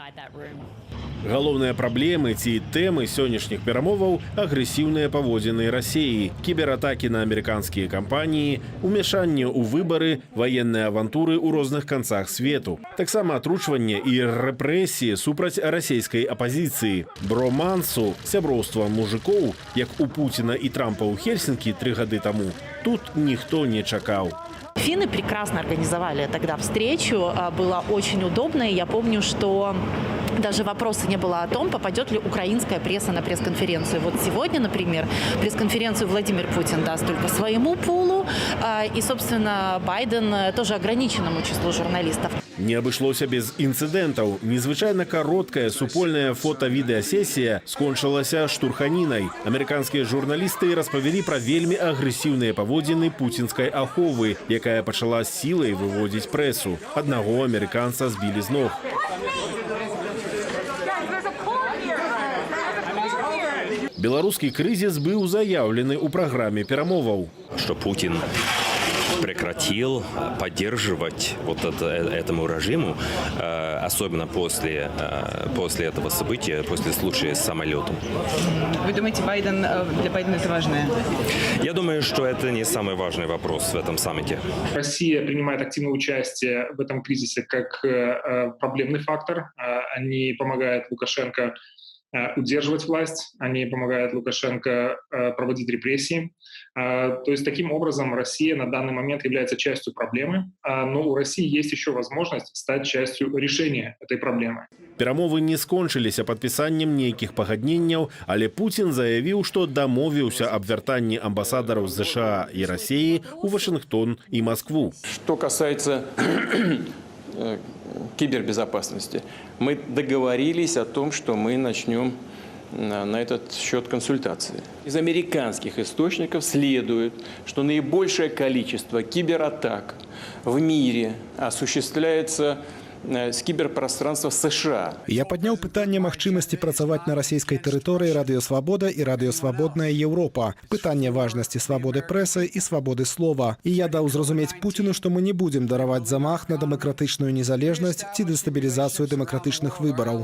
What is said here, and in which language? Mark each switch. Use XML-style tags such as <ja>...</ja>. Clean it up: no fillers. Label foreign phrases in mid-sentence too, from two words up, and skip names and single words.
<be>Галоўныя праблемы ці тэмы сённяшніх перамоваў – агрэсіўныя паводзіны Расіі, кібератакі на амерыканскія кампаніі, умяшанне ў выбары, ваенныя авантуры ў розных канцах свету. Таксама атручванне і рэпрэсіі супраць расійскай апазіцыі. Бромансу, сяброўства мужикоў, як у Пуціна і Трампа ў Хельсінкі 3 гады таму, тут ніхто не чакаў.</be> <ru>Финны прекрасно организовали тогда встречу, было очень удобно, и я помню, что даже вопроса не было о том, попадет ли украинская пресса на пресс-конференцию. Вот сегодня, например, пресс-конференцию Владимир Путин даст только своему пулу, и, собственно, Байден тоже ограниченному числу журналистов.</ru> <be>Не абышлося без інцыдэнтаў. Незвычайна кароткая супольная фота-відэасесія скончылася штурханінай. Амерыканскія журналісты распавялі пра вельмі агрэсіўныя паводзіны пуцінскай аховы, якая пачала сілай выводзіць прэсу. Аднаго амерыканца збілі з ног. Беларускі крызіс быў заяўлены ў праграме перамоваў.</be> <ru>Что Путин прекратил поддерживать вот этому режиму, особенно после этого события, после случая с самолетом. Вы думаете, для Байдена это важно? Я думаю, что это не самый важный вопрос в этом саммите. Россия принимает активное участие в этом кризисе как проблемный фактор. Они помогают Лукашенко удерживать власть, они помогают Лукашенко проводить репрессии. То есть таким образом Россия на данный момент является частью проблемы, но у России есть еще возможность стать частью решения этой проблемы.</ru> <be>Перамовы не скончыліся падпісаннем нейкіх пагадненняў, але Пуцін заявіў, што дамовіўся аб вяртанні амбасадараў США і Расіі ў Вашингтон і Москву.</be> <ru>Что касается кибербезопасности, мы договорились о том, что мы начнем на этот счет консультации. Из американских источников следует, что наибольшее количество кибератак в мире осуществляется</ru> <be>з кіберпрастранства</be> <ru>США.</ru> <be>Я падняў пытанне магчымасці працаваць на расійскай тэрыторыі радыёсвабода і радыёсвабодная Еўропа, пытанне важнасці свабоды прэсы і свабоды слова. І я даў зразумець Пуціну, што мы не будзем дараваць замах на дэмакратычную незалежнасць ці дэстабілізацыю дэмакратычных выбараў.</be>